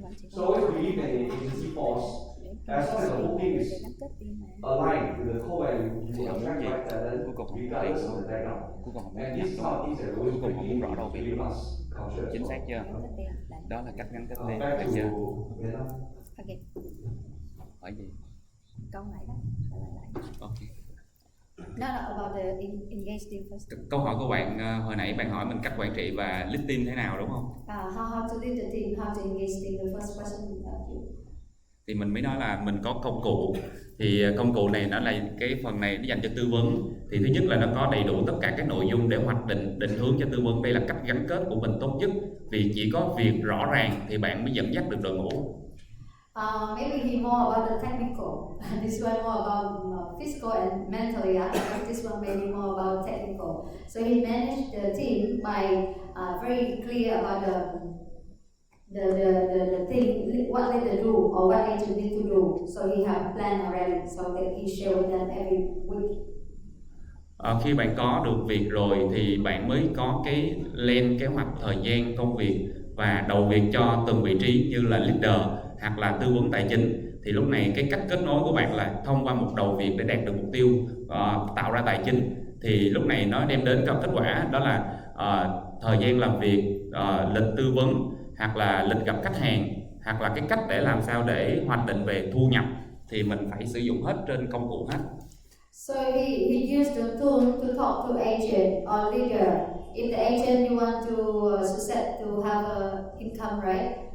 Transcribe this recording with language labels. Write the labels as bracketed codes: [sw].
[en] So I always believe that in agency force, as long as the whole thing is aligned with the core value, you will attract right talent regardless of the background. And these are things that always bring in within us culture. [vi] Chính xác chưa? Đó là cách gắn kết lên, [en] Back to [vi] chưa? [en] Vietnam. [vi] Hỏi gì? Câu lại đó. Ok. [en] No, about the engaged team first. [vi] Câu hỏi của bạn hồi nãy bạn hỏi mình cách quản trị và lead team thế nào đúng không? [en] How to lead the team, how to engage team. The first question. [vi] Thì mình mới nói là mình có công cụ, thì công cụ này nó là cái phần này nó dành cho tư vấn. Thì thứ nhất là nó có đầy đủ tất cả các nội dung để hoạch định hướng cho tư vấn. Đây là cách gắn kết của mình tốt nhất, vì chỉ có việc rõ ràng thì bạn mới dẫn dắt được đội ngũ. [en] Maybe he more about the technical. This one more about physical and mentally. I think this one maybe more about technical. So he managed the team by very clear about the thing, what they do or what agent need to do. So he have a plan already. So that he share with them every week. [vi] Khi bạn có được việc rồi thì bạn mới có cái lên kế hoạch thời gian công việc và đầu việc cho từng vị trí như là leader hoặc là tư vấn tài chính. Thì lúc này cái cách kết nối của bạn là thông qua một đầu việc để đạt được mục tiêu, tạo ra tài chính. Thì lúc này nó đem đến kết quả đó là thời gian làm việc, lịch tư vấn hoặc là lịch gặp khách hàng, hoặc là cái cách để làm sao để hoạch định về thu nhập thì mình phải sử dụng hết trên công cụ hết. [en] So he used the tool to talk to agent or leader. If the agent you want to success to have a income, right?